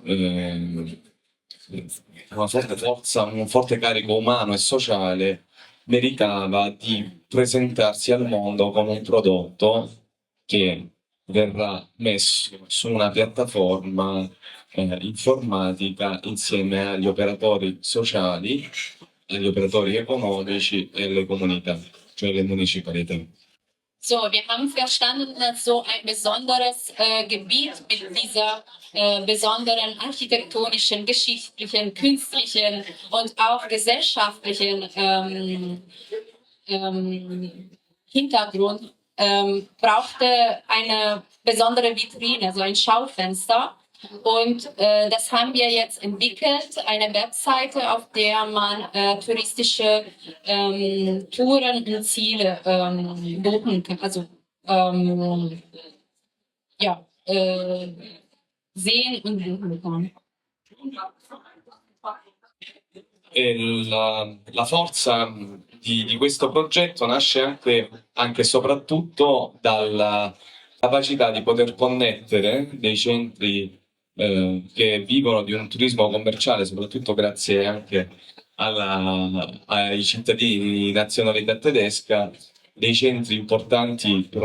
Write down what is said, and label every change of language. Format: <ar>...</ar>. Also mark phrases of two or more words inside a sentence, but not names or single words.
<it>forza, un forte carico umano e sociale, meritava di presentarsi al mondo come un prodotto che verrà messo su una piattaforma informatica insieme agli operatori sociali, agli operatori economici e alle comunità, cioè le municipalità.</it> <de>So, wir haben verstanden, dass so ein besonderes Gebiet mit dieser besonderen architektonischen, geschichtlichen, künstlichen und auch gesellschaftlichen Hintergrund brauchte eine besondere Vitrine, also ein Schaufenster. Und das haben wir jetzt entwickelt, eine Webseite, auf der man touristische Touren und Ziele buchen kann, also sehen und buchen kann.</de> <it>E la forza di questo progetto nasce anche e soprattutto dalla capacità di poter connettere dei centri che vivono di un turismo commerciale, soprattutto grazie anche ai cittadini di nazionalità tedesca, dei centri importanti per</it>